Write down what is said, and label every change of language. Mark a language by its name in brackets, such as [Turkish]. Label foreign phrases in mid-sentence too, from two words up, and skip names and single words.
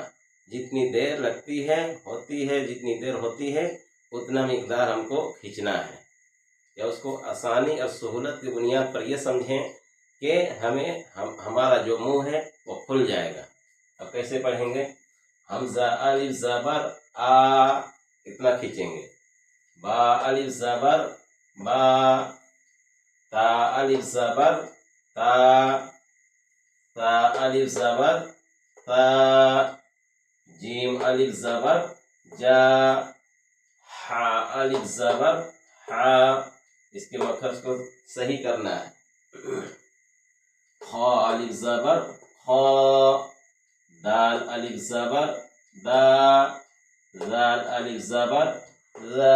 [Urdu] جتنی دیر لگتی ہے جتنی دیر ہوتی ہے اتنا مقدار ہم کو کھینچنا ہے، یا اس کو آسانی اور سہولت کی بنیاد پر یہ سمجھیں کہ ہمارا جو منہ ہے وہ کھل جائے گا۔ اب کیسے پڑھیں گے؟ حمزہ الف زبر آ، اتنا کھینچیں گے۔ با الف زبر با، تا الف زبر تا، تا الف زبر تا، جیم الف زبر جا، حا الف زبر حا۔ اس کے مخرج کو صحیح کرنا ہے۔ خا الف زبر خا، دال الف زبر دا، زال الف زبر ذا۔